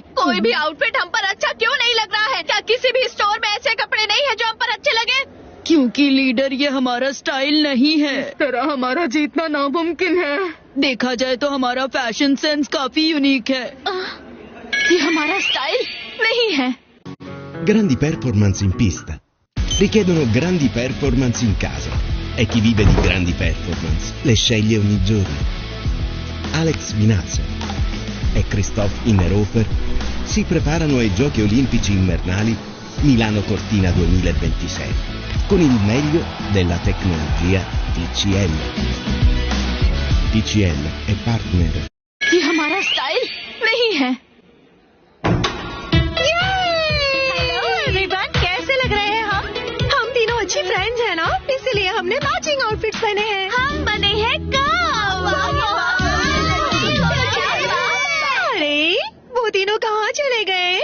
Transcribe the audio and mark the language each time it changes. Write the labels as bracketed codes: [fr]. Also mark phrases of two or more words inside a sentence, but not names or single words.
[hi] कोई भी आउटफिट हम पर अच्छा क्यों नहीं लग रहा है? क्या किसी भी स्टोर में ऐसे कपड़े नहीं है जो हम पर अच्छे लगे? क्योंकि लीडर ये हमारा स्टाइल नहीं है। तेरा हमारा जीतना नामुमकिन है। देखा जाए तो हमारा [en] fashion sense [hi] काफी यूनिक है। ये हमारा स्टाइल नहीं है। [it] Grandi performance in pista richiedono grandi performance in casa e chi vive di grandi performance le sceglie ogni giorno. Alex Vinazzo e Christoph Innerhofer si preparano ai Giochi Olimpici Invernali Milano Cortina 2026 con il meglio della tecnologia TCL. TCL è partner. [hi] ये हमारा स्टाइल नहीं है। कैसे लग रहे हैं हम तीनों अच्छी फ्रेंड्स हैं ना, इसीलिए हमने [en] matching outfits [hi] पहने हैं। हम बने हैं अरे वो तीनों कहाँ चले गए?